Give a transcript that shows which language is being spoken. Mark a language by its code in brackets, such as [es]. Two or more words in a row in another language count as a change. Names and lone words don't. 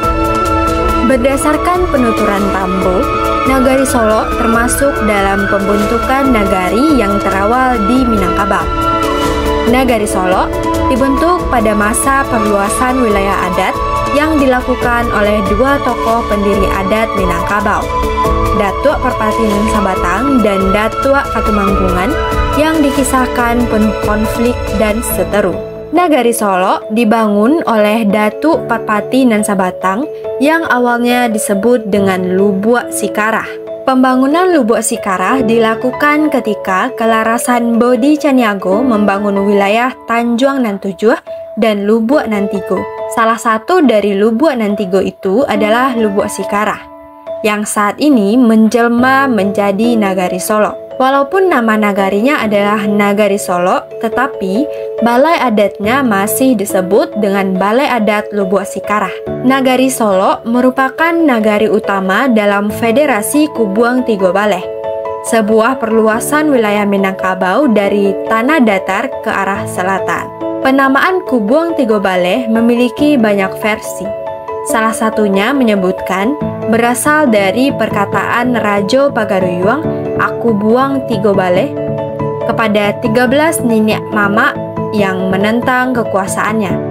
[id] Berdasarkan penuturan Tambo, Nagari Solo termasuk dalam pembentukan nagari yang terawal di Minangkabau. Nagari Solo dibentuk pada masa perluasan wilayah adat yang dilakukan oleh 2 tokoh pendiri adat Minangkabau, Datuk Perpati Nan Sabatang dan Datuk Katumanggungan, yang dikisahkan penuh konflik dan seteru. Nagari Solo dibangun oleh Datuk Parpati Nan Sabatang yang awalnya disebut dengan Lubuk Sikarah. Pembangunan Lubuk Sikarah dilakukan ketika Kelarasan Bodi Caniago membangun wilayah Tanjuang Nan Tujuh dan Lubuk Nan Tigo. Salah satu dari Lubuk Nan Tigo itu adalah Lubuk Sikarah, yang saat ini menjelma menjadi Nagari Solo. Walaupun nama nagarinya adalah Nagari Solo, tetapi balai adatnya masih disebut dengan Balai Adat Lubuk Sikarah. Nagari Solo merupakan nagari utama dalam Federasi Kubuang Tigo Baleh, sebuah perluasan wilayah Minangkabau dari tanah datar ke arah selatan. Penamaan Kubuang Tigo Baleh memiliki banyak versi. Salah satunya menyebutkan berasal dari perkataan Rajo Pagaruyuang [min] Aku Buang Tigo Baleh [id] kepada 13 nenek mama yang menentang kekuasaannya.